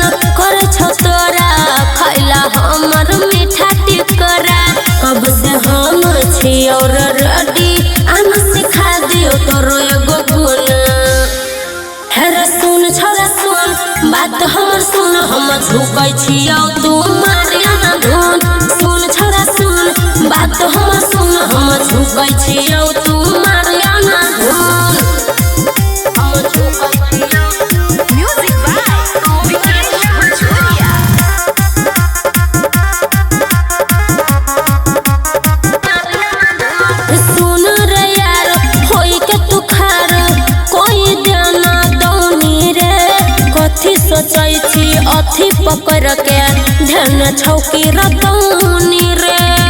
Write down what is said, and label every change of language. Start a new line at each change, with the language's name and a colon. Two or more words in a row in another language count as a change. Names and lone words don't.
Maithili: करे छौ तोरा खैला हमर मीठा टिकोरा कब से हम छियो रेडी हम सिखा दियो तोरो एगो गुण हेरे सुन छोरा सुन बात हमर सुन हम झुकै छियो तू मारिया ना धुन सुन छोरा सुन बात हमर सुन हम झुकै छियो तू मारिया ना धुन
English: I'm a joke, I see you. Music by Vikesh Machuria.
Maithili: सुन रे यार होई के तू खार कोई देना दौनी रे कथी सोचै छी अथी पकड़ के ध्यान छौकी रतौनी रे